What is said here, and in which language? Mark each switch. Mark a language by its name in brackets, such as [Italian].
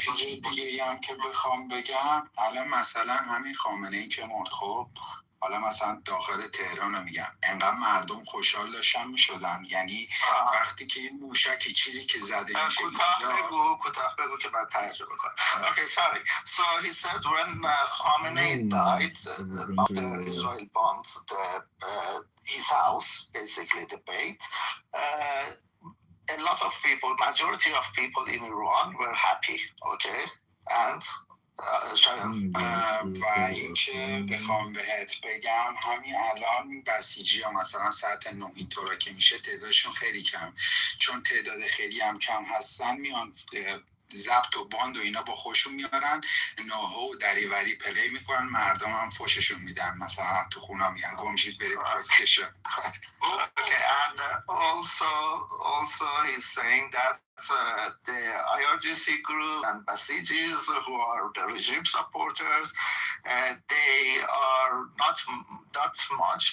[Persian] چیز دیگه هم که بخوام بگم الان مثلا همین خامنه‌ای که مرد خب حالا مثلا داخل تهران رو میگم انقدر مردم خوشحال داشتن میشدن یعنی وقتی که این موشکی چیزی که زده میشه کوتاه بگو که بعد ترجمه کنم. [English] Okay, sorry. So he said when Khamenei died, after Israel bombed his house, basically the Beit, a lot of people, majority of people in Iran were happy, okay? And [Persian] و اینکه بخوام بهت بگم همین الان بسیجی ها مثلا ساعت 9 اینطورا که میشه تعدادشون خیلی کم، چون تعداد خیلی هم کم هستن میان ضبط و باند و اینا با خودشون میارن نوها و دریوری پلی میکنن، مردم هم فوششون میدن، مثلا تو خونا میگن گمشید برید پسکشا. [English] Okay, and also he's saying that the IRGC group and Basijis, who are the regime supporters, they are not much.